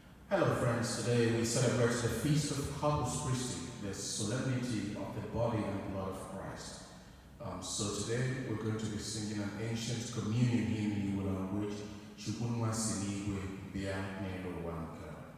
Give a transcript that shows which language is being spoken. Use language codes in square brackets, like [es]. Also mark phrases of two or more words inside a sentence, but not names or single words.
[en] Hello, friends. Today we celebrate the Feast of Corpus Christi, the solemnity of the body and blood of Christ. Um, so today we're going to be singing an ancient communion hymn in Igbo language, [ig] "Chukwu nwa si n'igwe bịa n'elu ụwa nke a."